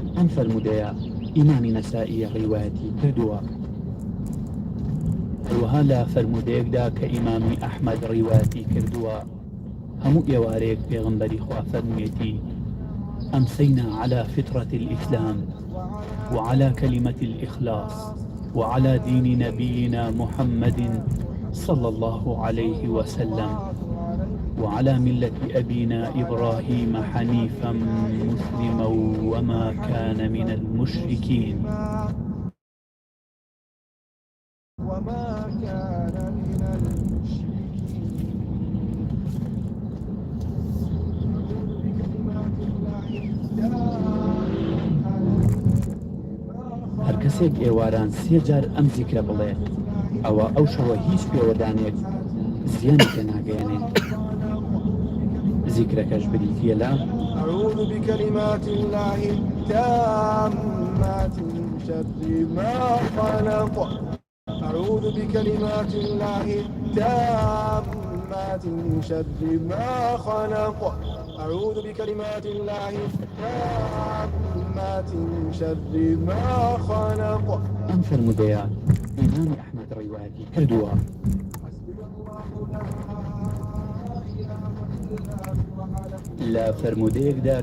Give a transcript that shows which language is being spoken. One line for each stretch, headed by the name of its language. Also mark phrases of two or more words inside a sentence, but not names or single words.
Central Kurdish: فرمودەیە ئیمامی نەسائی ڕیوایەتی کردووە. هەروەها لە فرمودەیەکدا کە ئیمامی ئەحمەد ڕیوایەتی کردووە هەموو ئێوارەیەک پێغەمبەری خوا فەرموویەتی
Arabic: أمسينا على فطرة الإسلام وعلى كلمة الإخلاص وعلى دين نبينا محمد صلى الله عليه وسلم وعلى ملة أبينا إبراهيم حنيفا مسلما وما كان من المشركين. وما كان من المشركين.
Central Kurdish: هەر کەسێک ئێواران 3 جار ئەم زیکرە بڵێ ئەوە ئەو شەوە هیچ پێوەدانێک زیانی پێ ناگەیەنێت. زیکرەکەش بریتیە لە
Arabic: أعوذ بكلمات الله التامات من شر ما خلق. أعوذ بكلمات الله التامات من شر ما خلق. أعوذ بكلمات الله التامات من شر ما خلق.
Central Kurdish: ئەم فرمودەیە ئیمامی ئەحمەد ڕیوایەتی کردووە. لە فرمودەیەکدا کە